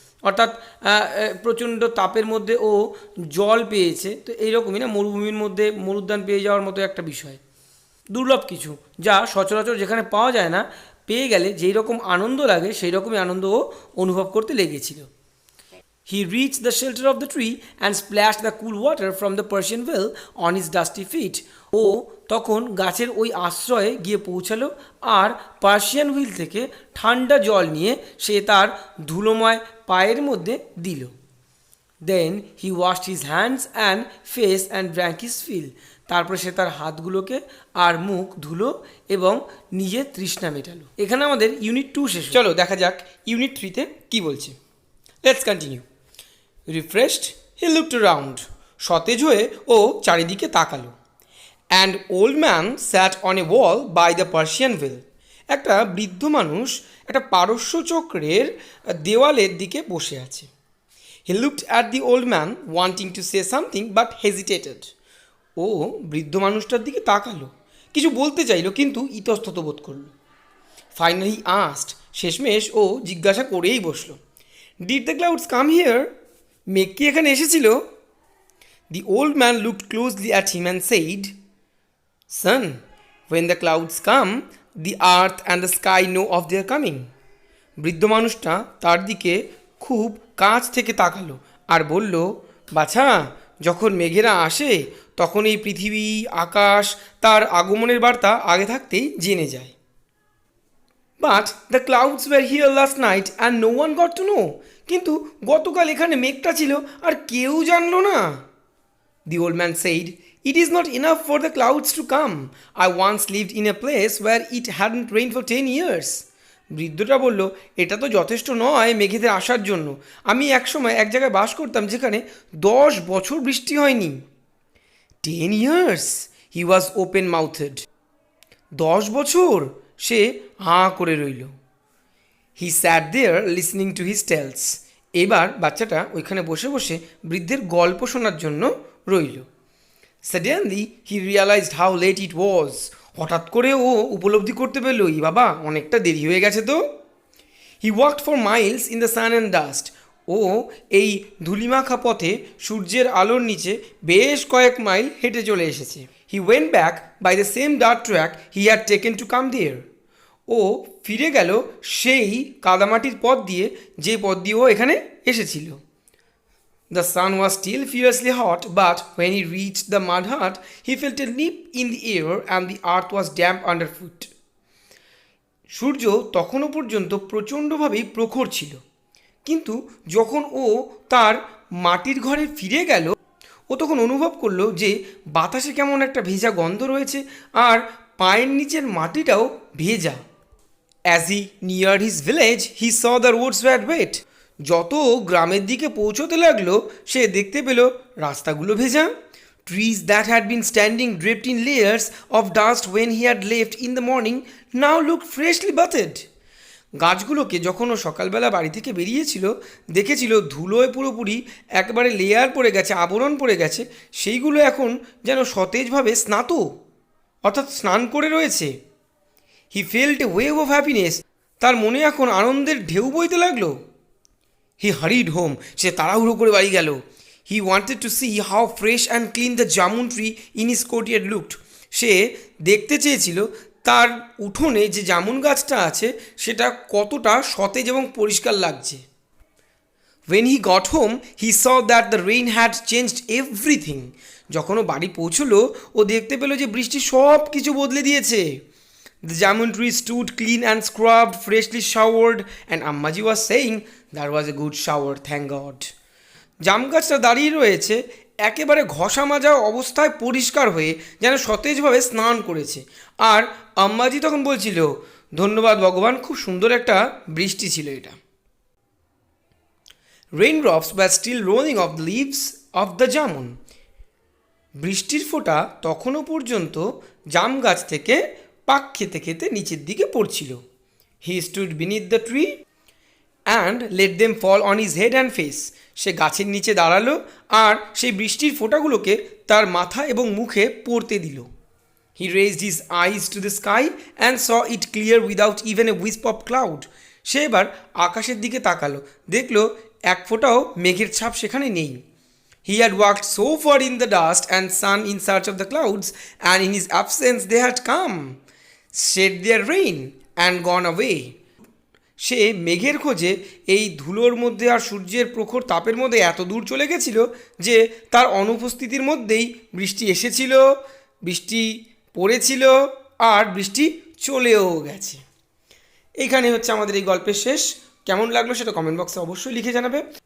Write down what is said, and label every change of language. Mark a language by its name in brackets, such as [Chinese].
[Bangla] অর্থাৎ প্রচণ্ড তাপের মধ্যে ও জল পেয়েছে। তো এইরকমই না, মরুভূমির মধ্যে মরুদ্যান পেয়ে যাওয়ার মতো একটা বিষয়, দুর্লভ কিছু যা সচরাচর যেখানে পাওয়া যায় না, পেয়ে গেলে যেই রকম আনন্দ লাগে সেই রকমই আনন্দ ও অনুভব করতে লেগেছিল। [English] He reached the shelter of the tree and splashed the cool water from the Persian well on his dusty feet. [Bangla] ও তখন গাছের ওই আশ্রয়ে গিয়ে পৌঁছালো আর পার্সিয়ান হুইল থেকে ঠান্ডা জল নিয়ে সে তার ধুলোময় পায়ের মধ্যে দিল। [English] Then he washed his hands and face and drank his fill. [Bangla] তারপরে সে তার হাতগুলোকে আর মুখ ধুলো এবং নিজের তৃষ্ণা মেটালো। এখানে আমাদের ইউনিট 2 শেষ। চলো দেখা যাক ইউনিট 3তে কী বলছে। [English] Let's continue. Refreshed he looked around. [Bangla] সতেজ হয়ে ও চারিদিকে তাকালো। [English] And old man sat on a wall by the Persian well. [Bangla] একটা বৃদ্ধ মানুষ একটা পারস্য চক্রের দেওয়ালের দিকে বসে আছে। [English] He looked at the old man wanting to say something but hesitated. [Bangla] ও বৃদ্ধ মানুষটার দিকে তাকালো, কিছু বলতে চাইলো কিন্তু ইতস্তত বোধ করলো। [English] finally asked, [Bangla] শেষমেশ ও জিজ্ঞাসা করেই বসলো, [English] Did the clouds come here? [Bangla] মেঘ কি এখানে এসেছিল? [English] The old man looked closely at him and said, son, when the clouds come, the earth and the sky know of their coming. [Bangla] বৃদ্ধ মানুষটা তার দিকে খুব কাছ থেকে তাকালো আর বলল, বাছা, যখন মেঘেরা আসে তখন এই পৃথিবী আকাশ তার আগমনের বার্তা আগে থাকতেই জেনে যায়। [English] But the clouds were here last night and no one got to know. [Bangla] কিন্তু গতকাল এখানে মেঘটা ছিল আর কেউ জানলো না। [English] The old man said, it is not enough for the clouds to come. I once lived in a place where it hadn't rained for 10 years. [Bangla] বৃদ্ধটা বলল, এটা তো যথেষ্ট নয় মেঘেদের আসার জন্য। আমি একসময় এক জায়গায় বাস করতাম যেখানে 10 বছর বৃষ্টি হয়নি। [English] 10 years? He was open mouthed. [Bangla] 10 বছর? সে হাঁ করে রইল। [English] He sat there listening to his tales. [Bangla] এবার বাচ্চাটা ওইখানে বসে বসে বৃদ্ধের গল্প শোনার জন্য রইল। [English] Suddenly he realized how late it was. [Bangla] হঠাৎ করে ও উপলব্ধি করতে পেল, ই বাবা, অনেকটা দেরি হয়ে গেছে তো। [English] He walked for miles in the sun and dust. [Bangla] ও এই ধূলিমাখা পথে সূর্যের আলোর নিচে বেশ কয়েক মাইল হেঁটে চলে এসেছে। [English] He went back by the same dirt track he had taken to come there. [Bangla] ও ফিরে গেল সেই কাদামাটির পথ দিয়ে যে পথ দিয়ে ও এখানে এসেছিল। [English] The sun was still fiercely hot, but when he reached the mud hut, he felt a nip in the air and the earth was damp underfoot. [Bangla] সূর্য তখনও পর্যন্ত প্রচণ্ডভাবেই প্রখর ছিল, কিন্তু যখন ও তার মাটির ঘরে ফিরে গেল ও তখন অনুভব করলো যে বাতাসে কেমন একটা ভেজা গন্ধ রয়েছে আর পায়ের নিচের মাটিটাও ভেজা। [English] As he neared his village, he saw the roads were wet. [Bangla] যত গ্রামের দিকে পৌঁছতে লাগলো সে দেখতে পেল রাস্তাগুলো ভেজা। [English] Trees that had been standing draped in layers of dust when he had left in the morning now looked freshly budded. [Bangla] গাছগুলোকে যখন ও সকালবেলা বাড়ি থেকে বেরিয়েছিল দেখেছিল ধুলোয় পুরোপুরি একবারে লেয়ার পড়ে গেছে, আবরণ পড়ে গেছে, সেইগুলো এখন যেন সতেজভাবে স্নাত, অর্থাৎ স্নান করে রয়েছে। [English] He felt a wave of happiness. [Bangla] তার মনে এখন আনন্দের ঢেউ বইতে লাগলো। [English] He hurried home. [Bangla] সে তাড়াহুড়ো করে বাড়ি গেল। [English] He wanted to see how fresh and clean the jamun tree in his courtyard looked. [Bangla] সে দেখতে চেয়েছিল তার উঠোনে যে জামুন গাছটা আছে সেটা কতটা সতেজ এবং পরিষ্কার লাগছে। [English] When he got home, he saw that the rain had changed everything. [Bangla] যখন ও বাড়ি পৌঁছলো ও দেখতে পেল যে বৃষ্টি সব কিছু বদলে দিয়েছে। [English] The jamun tree stood clean and scrubbed, freshly showered, and Ammaji was saying, that was a good shower, thank God. [Bangla] জাম গাছটা দাঁড়িয়ে রয়েছে একেবারে ঘষা মাজা অবস্থায় পরিষ্কার হয়ে, যেন সতেজভাবে স্নান করেছে। আর আম্মাজি তখন বলছিল, ধন্যবাদ ভগবান, খুব সুন্দর একটা বৃষ্টি ছিল এটা। [English] Raindrops were still rolling off the leaves of the jamun. [Bangla] বৃষ্টির ফোঁটা তখনও পর্যন্ত জাম গাছ থেকে পাক খেতে খেতে নিচের দিকে পড়ছিল। [English] He stood beneath the tree and let them fall on his head and face. [Bangla] সে গাছের নিচে দাঁড়ালো আর সেই বৃষ্টির ফোঁটাগুলোকে তার মাথা এবং মুখে পড়তে দিল। [English] He raised his eyes to the sky and saw it clear without even a wisp of cloud. [Bangla] সে এবার আকাশের দিকে তাকালো, দেখলো এক ফোঁটাও মেঘের ছাপ সেখানে নেই। [English] He had walked so far in the dust and sun in search of the clouds, and in his absence they had come, shed their rain, and gone away. [Bangla] সে মেঘের খোঁজে এই ধুলোর মধ্যে আর সূর্যের প্রখর তাপের মধ্যে এত দূর চলে গেছিল যে তার অনুপস্থিতির মধ্যেই বৃষ্টি এসেছিল, বৃষ্টি পড়েছিল, আর বৃষ্টি চলেও গেছে। এইখানে হচ্ছে আমাদের এই গল্পের শেষ। কেমন লাগলো সেটা কমেন্ট বক্সে অবশ্যই লিখে জানাবে।